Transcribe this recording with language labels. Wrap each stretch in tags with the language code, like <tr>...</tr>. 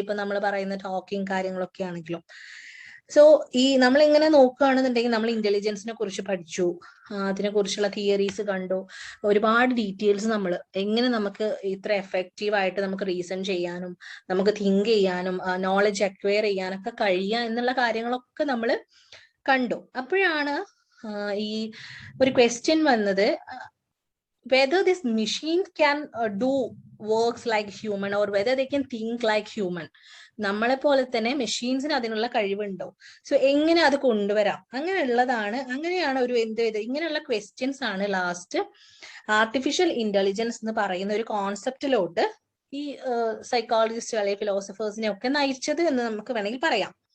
<ml>ഇപ്പൊ നമ്മൾ പറയുന്ന ടോക്കിംഗ് കാര്യങ്ങളൊക്കെ ആണെങ്കിലും. സോ ഈ നമ്മൾ ഇങ്ങനെ നോക്കുകയാണെന്നുണ്ടെങ്കിൽ നമ്മൾ ഇന്റലിജൻസിനെ കുറിച്ച് പഠിച്ചു, അതിനെ കുറിച്ചുള്ള തിയറീസ് കണ്ടു, ഒരുപാട് ഡീറ്റെയിൽസ് നമ്മൾ എങ്ങനെ നമുക്ക് ഇത്ര എഫക്റ്റീവ് ആയിട്ട് നമുക്ക് റീസൺ ചെയ്യാനും നമുക്ക് തിങ്ക് ചെയ്യാനും നോളജ് അക്വയർ ചെയ്യാനൊക്കെ കഴിയുക എന്നുള്ള കാര്യങ്ങളൊക്കെ നമ്മൾ കണ്ടു. അപ്പോഴാണ് ഈ ഒരു ക്വസ്റ്റ്യൻ വന്നത്,</ml> <en>whether this machine can do works like human or whether they can think like human.</en> <ml>നമ്മളെ പോലെ തന്നെ മെഷീൻസിന് അതിനുള്ള കഴിവുണ്ടോ? സോ എങ്ങനെ അത് കൊണ്ടുവരാം? അങ്ങനെയാണ് ഒരു ഇങ്ങനെയുള്ള ക്വസ്റ്റ്യൻസ് ആണ് ലാസ്റ്റ് ആർട്ടിഫിഷ്യൽ ഇന്റലിജൻസ് എന്ന് പറയുന്ന ഒരു കോൺസെപ്റ്റിലോട്ട് ഈ സൈക്കോളജിസ്റ്റ് അല്ലെങ്കിൽ ഫിലോസഫേഴ്സിനെ ഒക്കെ നയിച്ചത് എന്ന് നമുക്ക് വേണമെങ്കിൽ പറയാം.</ml>